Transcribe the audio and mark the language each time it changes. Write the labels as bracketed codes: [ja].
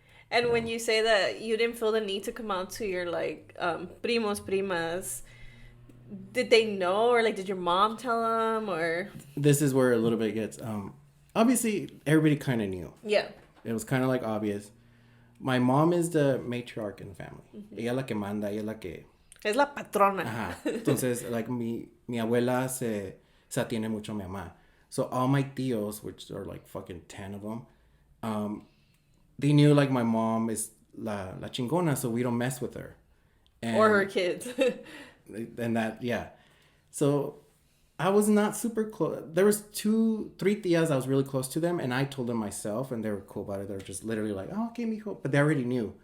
[en] And when you say that you didn't feel the need to come out to your, like, primos, primas, did they know? Or, like, did your mom tell them? Or this is where a little bit gets... obviously, everybody kind of knew. Yeah. It was kind of, like, obvious. My mom is the matriarch in the family. [es] Ella la que manda, ella la que... Es la patrona. Ajá. Entonces, like, mi abuela se atiende mucho a mi mamá. [en] So all my tios, which are, like, fucking 10 of them, they knew, like, my mom is [es] la chingona, [en] so we don't mess with her. Or her kids. And that, yeah. So I was not super close. There was 3 tias I was really close to them, and I told them myself, and they were cool about it. They were just literally like, oh, okay, mijo. But they already knew.